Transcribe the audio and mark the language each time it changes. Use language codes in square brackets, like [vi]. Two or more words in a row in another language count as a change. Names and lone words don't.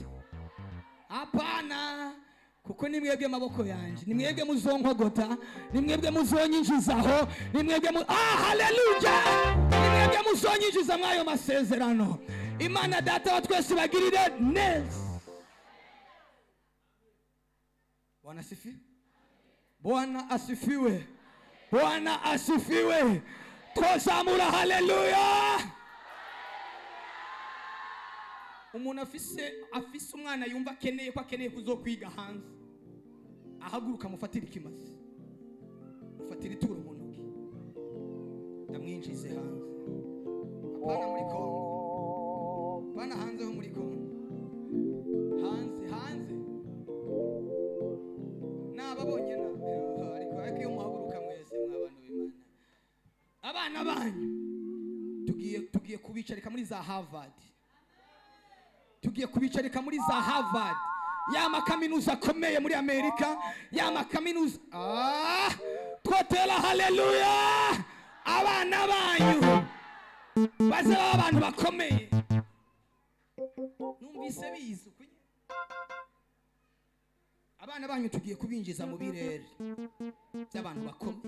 [rn] Apana, kuko ni mwebwe maboko yanje, ni mwebwe muzonkogota, ni mwebwe muzonyinjizaho, ni mwebwe haleluya, ni mwebwe muzonyinjiza mwayo masezerano. Imana data wa twese bagirire neza. [sw] Bwana asifiwe. Bwana asifiwe. Bwana asifiwe. [rn] Twazamura haleluya. Umuntu afise umwana yumva akeneye kuzokwiga hanze, ahaguruka mufatira ikimazi, mufatira ituro mu ntoki, ndamwinjize hanze. Apana muri Kongo, apana hanze ho muri Kongo, hanze nababonye ariko iyo muhaguruka mwese mw'abantu b'Imana, abana banyu tugiye kubicarika muri za Harvard. Tugiye kubicarika muri za Harvard, ya makaminuza akomeye muri Amerika, ya makaminuza. Twotera haleluya. Abana banyu bazaba abantu bakomeye. Numvise bizu kunye. Abana banyu tugiye kubinjiza mu birere by'abantu bakomeye.